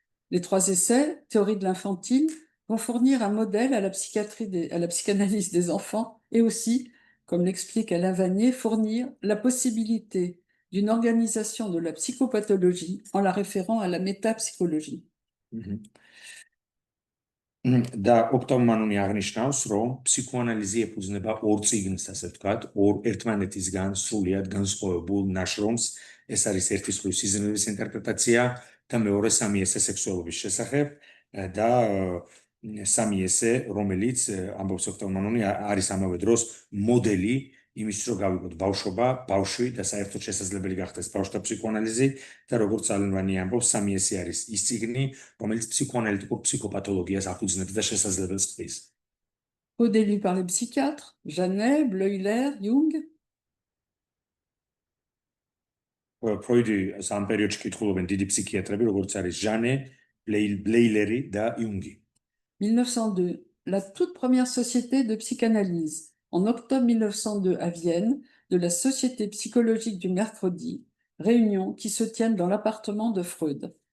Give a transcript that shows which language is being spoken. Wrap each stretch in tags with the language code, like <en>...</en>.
<fr>Les 3 essais, théorie de l'infantile, vont fournir un modèle à la psychanalyse des enfants et aussi, comme l'explique Alain Vanier, fournir la possibilité d'une organisation de la psychopathologie en la référant à la métapsychologie.</fr> <ka>და ოქტავ მანონი აღნიშნავს, რომ ფსიქოანალიზი ეფუძნება 2 წიგნს, ასე ვთქვათ, ერთმანეთისგან სრულიად განსხვავებულ ნაშრომს. ეს არის ერთი მხრივ სიზმრების ინტერპრეტაცია და მეორე სამი ესე სექსუალობის შესახებ და სამი ესე, რომელიც ამბობს ოქტავ მანონი, არის ამავე დროს მოდელი იმის, რომ გავიგოთ ბავშვობა, ბავშვი და საერთოდ შესაძლებელი გახდეს ბავშვთა ფსიქოანალიზი და როგორც ალენვანი ამბობს, სამი ესე არის ის წიგნი, რომელიც ფსიქოანალიტიკურ ფსიქოპათოლოგიას აფუძნებს და შესაძლებელს ხდის.</ka> <fr>Modélé par les psychiatres, Janet, Bleuler, Jung.</fr> <ka>ფროიდი ამ პერიოდში კითხულობენ დიდი ფსიქიატრები, როგორც არის ჟანე, ბლეილერი და იუნგი.</ka> <fr>1902, la toute première société de psychanalyse, en octobre 1902 à Vienne, de la Société psychologique du mercredi, réunion qui se tiennent dans l'appartement de Freud.</fr>